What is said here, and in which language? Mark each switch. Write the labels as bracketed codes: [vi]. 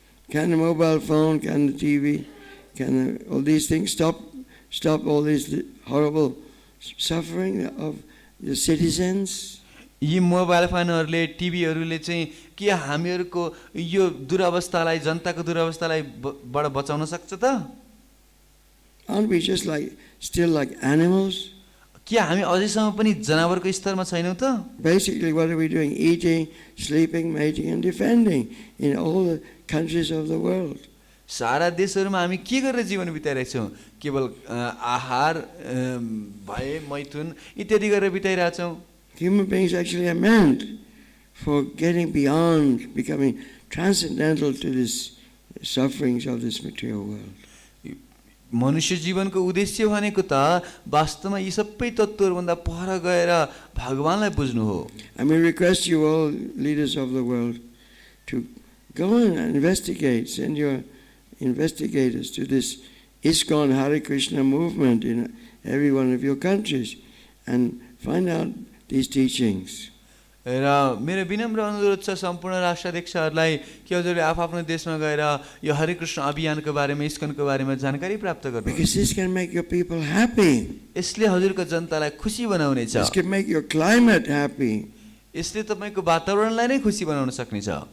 [en] Can the mobile phone, can the TV, can all these things stop all this horrible suffering of the citizens? [ne] यी mobile फोनहरूले टिभीहरूले चाहिँ के हामीहरूको यो दुरवस्थालाई जनताको दुरवस्थालाई बाट बचाउन सक्छ त? [en] Aren't we just still like animals? [ne] के हामी अझैसम्म पनि जनावरको स्तरमा छैनौँ त? [en] Basically, what are we doing? Eating, sleeping, mating and defending in all the countries of the world. [ne] सारा देशहरूमा हामी के गरेर जीवन बिताइरहेका छौँ? केवल आहार भए मैथुन इत्यादि गरेर बिताइरहेका छौँ. [en] Human beings actually are meant for getting beyond, becoming transcendental to this sufferings of this material world. [ne] मनुष्य जीवनको उद्देश्य भनेको त वास्तवमा यी सबै तत्त्वहरूभन्दा पर गएर भगवानलाई बुझ्नु हो. [en] I may request you all, leaders of the world, to go and investigate, send your investigators to this ISKCON Hare Krishna movement in every one of your countries and find out these teachings. [ne] र मेरो विनम्र अनुरोध छ सम्पूर्ण राष्ट्राध्यक्षहरूलाई कि हजुरले आफ्नो देशमा गएर यो हरे कृष्ण अभियानको बारेमा इस्कनको बारेमा जानकारी प्राप्त गर्नु. [en] Because this can make your people happy. [ne] यसले हजुरको जनतालाई खुसी बनाउनेछ. [en] This can make your climate happy. [ne] यसले तपाईको वातावरणलाई नै खुसी बनाउन सक्नेछ.